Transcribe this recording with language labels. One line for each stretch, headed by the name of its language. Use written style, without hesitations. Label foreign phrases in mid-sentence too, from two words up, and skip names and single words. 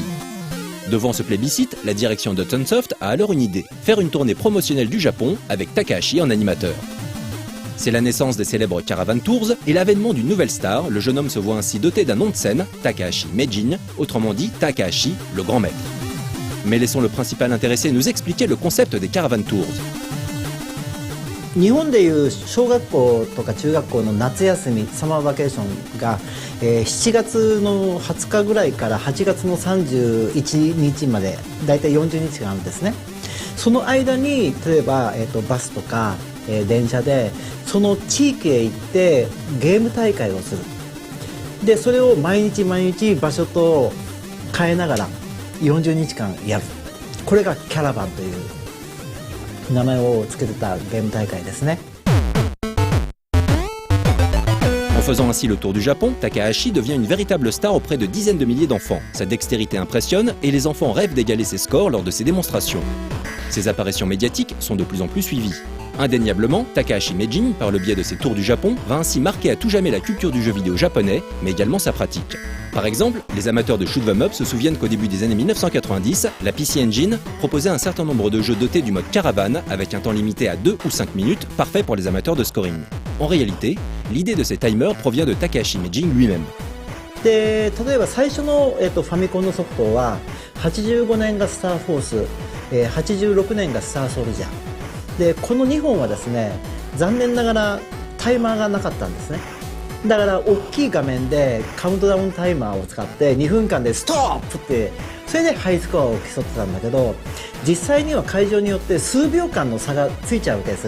French: Devant ce plébiscite, la direction d'Hudson Soft a alors une idée, faire une tournée promotionnelle du Japon avec Takahashi en animateur. C'est la naissance des célèbres Caravan Tours et l'avènement d'une nouvelle star, le jeune homme se voit ainsi doté d'un nom de scène, Takahashi Meijin, autrement dit Takahashi, le grand maître. Mais laissons le principal intéressé nous expliquer le concept des Caravan Tours.
Japanese: 日本でいう小学校とか中学校の夏休みサマーバケーションが、7月の20日ぐらいから8月の31日までだいたい40日間あるんですね。その間に例えば、バスとか、電車でその地域へ行ってゲーム大会をする。でそれを毎日毎日場所と変えながら40日間やる。これがキャラバンという名前を付けてたゲーム大会ですね。
French: En faisant ainsi le tour du Japon, Takahashi devient une véritable star auprès de dizaines de milliers d'enfants. Sa dextérité impressionne et les enfants rêvent d'égaler ses scores lors de ses démonstrations. Ses apparitions médiatiques sont de plus en plus suivies. Indéniablement, Takahashi Meijin, par le biais de ses tours du Japon, va ainsi marquer à tout jamais la culture du jeu vidéo japonais, mais également sa pratique. Par exemple, les amateurs de
English: shoot 'em up
French: se souviennent qu'au début des années 1990, la PC Engine proposait un certain nombre de jeux dotés du mode caravane avec un temps limité à 2 ou 5 minutes, parfait pour les amateurs de scoring. En réalité, l'idée de ces timers provient de Takahashi Meijin lui-même.
Japanese: で例えば最初の、ファミコンのソフトは85年がスターフォース、86年がスターソルジャーでこの2本はですね残念ながらタイマーがなかったんですね。だから大きい画面でカウントダウンタイマーを使って2分間でストップってそれでハイスコアを競ってたんだけど実際には会場によって数秒間の差がついちゃうわけですよ。